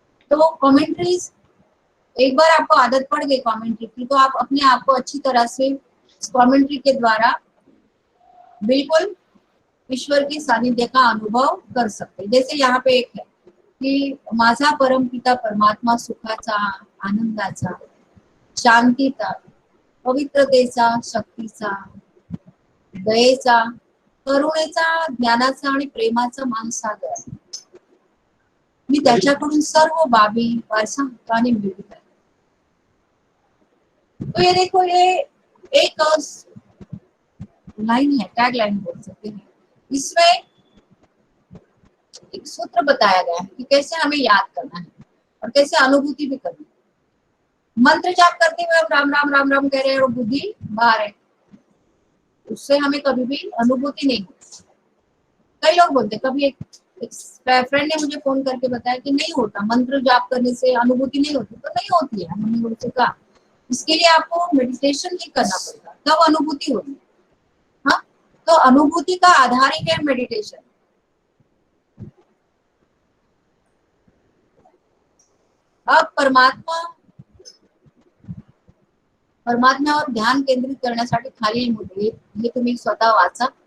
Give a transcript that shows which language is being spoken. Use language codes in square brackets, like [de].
[hi] तो कमेंट्रीज, एक बार आपको आदत पड़ गई कमेंट्री की, तो आप अपने आप को अच्छी तरह से कमेंट्री के द्वारा बिल्कुल ईश्वर की सानिध्य का अनुभव कर सकते। जैसे यहाँ पे एक है की [mr] माझा परमपिता परमात्मा सुखाचा, आनंदाचा, शांतीचा, पवित्रतेचा, शक्तीचा, दयेचा, करुणेचा, ज्ञानाचा आणि प्रेमाचा महासागर आहे. मी त्याच्याकडून सर्व बाबी वारसा हक्काने मिळवित आहे. [hi] तो ये देखो, ये एक लाइन है, टैग लाइन बोल सकते हैं। इसमें एक सूत्र बताया गया है कि कैसे हमें याद करना है और कैसे अनुभूति भी करनी है। मंत्र जाप करते हुए हम राम राम राम राम कह रहे हैं और बुद्धि बाहर है, उससे हमें कभी भी अनुभूति नहीं होती। कई लोग बोलते, कभी एक फ्रेंड ने मुझे फोन करके बताया कि नहीं होता, मंत्र जाप करने से अनुभूति नहीं होती। तो नहीं होती है, हमने उनसे कहा इसके लिए आपको मेडिटेशन ही करना पड़ेगा, तब अनुभूति होगी। हाँ, तो अनुभूति का आधार ही है मेडिटेशन। [mr] अब परमात्म्यावर ध्यान केंद्रित करण्यासाठी खालील मुद्दे हे तुम्ही स्वतः वाचा।